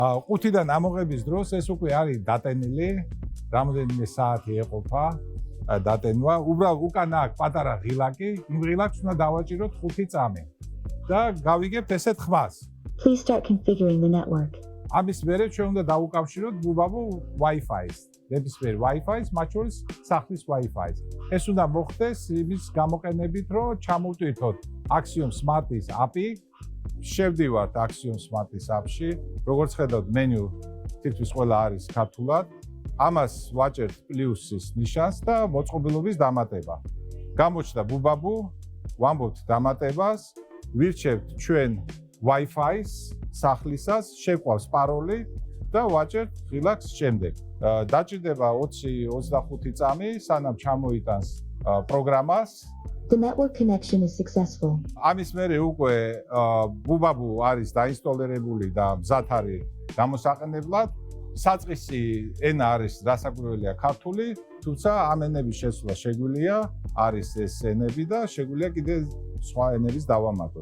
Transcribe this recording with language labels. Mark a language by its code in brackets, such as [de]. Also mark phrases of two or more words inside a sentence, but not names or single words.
[ka] ყუთიდან ამოღების დროს ეს უკვე არის დატენილი, რამოდენიმე საათი ეყოფა დატენვა. უბრალოდ უკან აქვს პატარა ღილაკი, იმ ღილაკს უნდა დავაჭიროთ 5 წამი და გავიგებთ ესეთ ხმას. [en] Please start configuring the network. [ka] ამის მერე ჩვენ უნდა დავუკავშიროთ ბუბაბუ Wi-Fi-ს. ნებისმიერ Wi-Fi-ს, მათ შორის სახლის Wi-Fi-ს. ეს უნდა მოხდეს იმის გამოყენებით, რომ ჩამოვტვირთოთ Axiom Smart-ის API. შევდივართ Axiom Smart-ის API-ში. როგორც ხედავთ, მენიუ თითქმის ყველა არის ქართულად. ამას ვაჭერთ პლუსის ნიშანს და მოწყობილობის დამატება. გამოჩნდა ბუბაბუ, ვამბობთ დამატებას, ვირჩევთ ჩვენ Wi-Fi-ს, სახლისას, შეგვყავს პაროლი და ვაჭერთ ღილაკს შემდეგ. დაჭირდება 20-25 წამი, სანამ ჩამოიტანს პროგრამას. [en] The network connection is successful. [ka] ამის მერე უკვე ბუბაბუ არის დაინსტოლირებული და მზად არის გამოსაყენებლად. საწყისი ენა არის დასაკვირველია ქართული, თუმცა ამ ენების შესვლა შეგვიძლია, არის ეს ენები და შეგვიძლია კიდე სხვა ენების დავამატოთ.